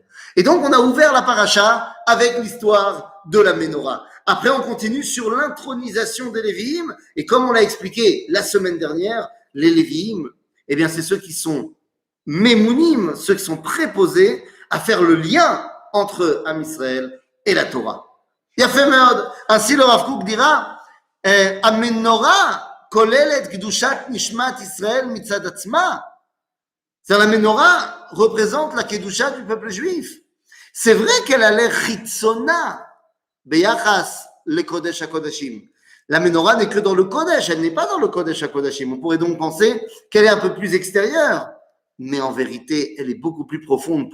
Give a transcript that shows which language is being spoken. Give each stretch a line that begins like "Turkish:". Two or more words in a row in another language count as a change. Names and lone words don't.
French: Et donc on a ouvert la paracha avec l'histoire de la Ménorah. Après on continue sur l'intronisation des Lévi'im, et comme on l'a expliqué la semaine dernière, les Lévi'im, eh bien c'est ceux qui sont Mémounim, ceux qui sont préposés à faire le lien entre Am Israël et la Torah.
Hebrew: יפה מאוד.
French: Ainsi le Rav Kook dira,
Hebrew: המנורה כוללת קדושת נשמת ישראל מצד עצמה.
French: C'est-à-dire la Ménorah représente la Kedusha du peuple juif. C'est vrai qu'elle a l'air
Hebrew: חיצונה ביחס לקודש הקודשים.
French: La Ménorah n'est que dans le Kodesh, elle n'est pas dans le Kodesh HaKodashim. On pourrait donc penser qu'elle est un peu plus extérieure. Mais en vérité, elle est beaucoup plus profonde.